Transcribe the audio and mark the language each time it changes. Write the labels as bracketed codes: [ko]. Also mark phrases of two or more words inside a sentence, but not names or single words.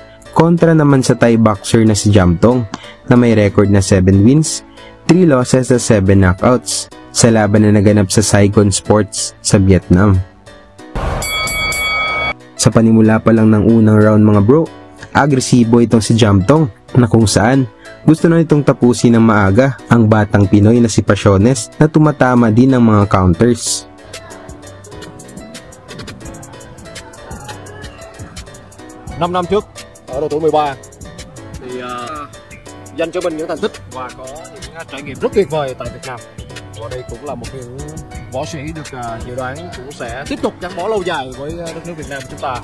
[tl] Kontra naman sa Thai boxer na si Jamtong na may record na 7 wins, 3 losses at 7 knockouts sa laban na naganap sa Saigon Sports sa Vietnam. Sa panimula pa lang ng unang round mga bro, agresibo itong si Jamtong na kung saan gusto na itong tapusin ng maaga ang batang Pinoy na si Pasiones na tumatama din ng mga counters. [vi] Năm năm trước ở độ tuổi 13 thì dành cho mình những thành tích và có những trải nghiệm rất tuyệt vời tại Việt Nam. Và đây cũng là một những võ sĩ được dự đoán cũng sẽ tiếp tục gắn bó lâu dài với đất nước Việt Nam chúng ta.